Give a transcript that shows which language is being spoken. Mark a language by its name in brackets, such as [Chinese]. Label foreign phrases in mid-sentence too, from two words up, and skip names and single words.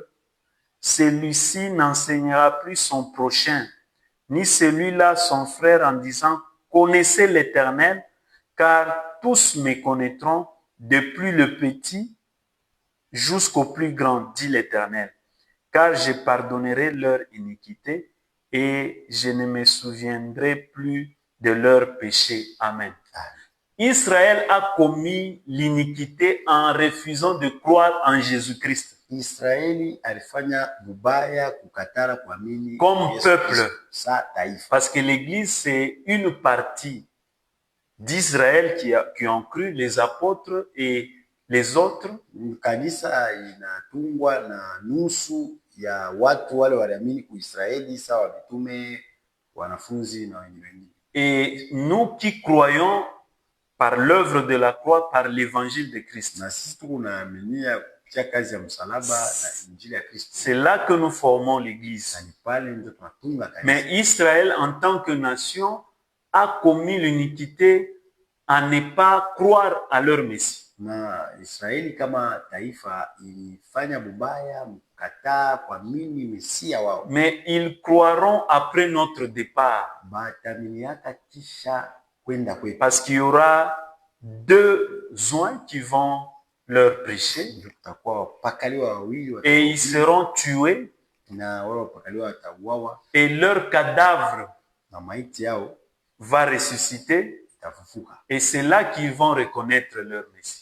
[French] Celui-ci n'enseignera plus son prochain, ni celui-là son frère, en disant, connaissez l'Éternel, car tous me connaîtront, depuis le petit jusqu'au plus grand, dit l'Éternel. Car je pardonnerai leur iniquité et je ne me souviendrai plus de leurs péchés. Amen. Israël a commis l'iniquité en refusant de croire en Jésus-Christ. [Swahili] Israeli alifanya mubaya kukatara kuamini [French] comme [Swahili] Yesu [French] peuple. [Swahili] Kristo, sa taifa. [French] Parce que l'Église, c'est une partie d'Israël qui ont cru, les apôtres et les autres. [Swahili] Kanisa inatungwa na nusu ya watu wale waliamini kuisraeli sawa mitume, wanafunzi na wengine. [French] Et nous qui croyons par l'œuvre de la croix, par l'évangile de Christ. [Swahili] Na sisi tunaaminia kupitia kazi ya msalaba na injili ya Kristo. [French] C'est là que nous formons l'église. [Swahili] Na ni pale ndio tunatunga kanisa. [French] Mais Israël en tant que nation a commis l'iniquité à ne pas croire à leur Messie. [Swahili] Na Israeli kama taifa ilifanya bubaya mkataa kuamini Mesia wao. [French] Mais ils croiront après notre départ. [Swahili] Bataminiaka kisha kwenda kwetu. [French] Parce qu'il y aura deux oints qui vont leur prêcher. Et ils seront tués. Et leur cadavre va ressusciter. Et c'est là qu'ils vont reconnaître leur Messie.